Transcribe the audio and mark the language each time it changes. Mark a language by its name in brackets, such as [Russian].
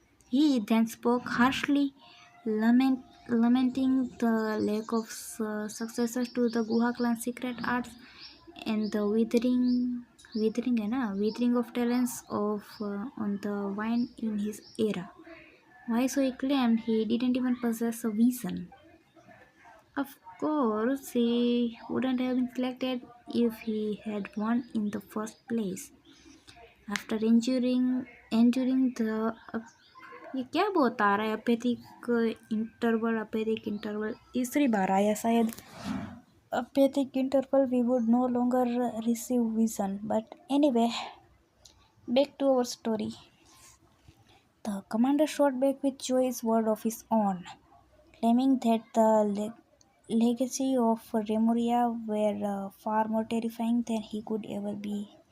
[English] He then spoke harshly, lamenting the lack of successors to the Guha clan secret arts and the withering of talents on the vine in his era. Why so he claimed he didn't even possess a vision. Of course, he wouldn't have been selected if he had won in the first place. After enduring the [Hindi] ये क्या बहुत आ रहा है. अपेथिक interval तीसरी बार आया शायद. [English] Apathetic interval we would no longer receive vision. But anyway, back to our story. The commander shot back with joyous word of his own, claiming that the legacy of Remuria were far more terrifying than he could ever be.